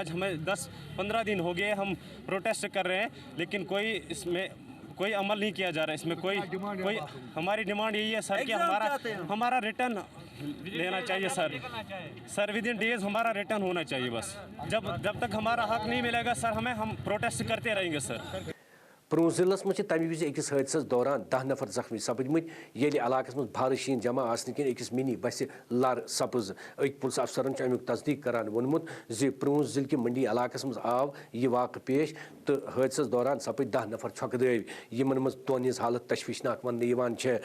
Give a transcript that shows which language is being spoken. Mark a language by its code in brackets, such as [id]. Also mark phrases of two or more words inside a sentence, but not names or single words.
[hi] आज हमें 10-15 दिन हो गए हम प्रोटेस्ट कर रहे हैं, लेकिन कोई अमल नहीं किया जा रहा है। इसमें कोई हमारी डिमांड यही है सर कि हमारा रिटर्न लेना चाहिए सर [en] with in days [hi] हमारा रिटर्न होना चाहिए। बस जब तक हमारा हक नहीं मिलेगा सर हम प्रोटेस्ट करते रहेंगे सर। [ks] پرون ضلعس مجھ تمہ وز أکس حادثس دوران 10 نفر زخمی سپدمت ییٚلہِ علاقس مز بھارٕ شین جمع آسنہٕ کِنۍ أکس منی بسہِ لر سپز أکۍ پُلس افسرن چھُ امیُک تصدیق کران ووٚنمُت زِ پرون ضلعہٕ کہِ منڈی علاقس مز آو یہِ واقعہٕ پیش تہٕ حادثس دوران سپٕدۍ 10 نفر چھۄکہٕ دٲوۍ یِمن منٛز 2 ہٕنٛز حالت تشویشناک وننہٕ یِوان چھےٚ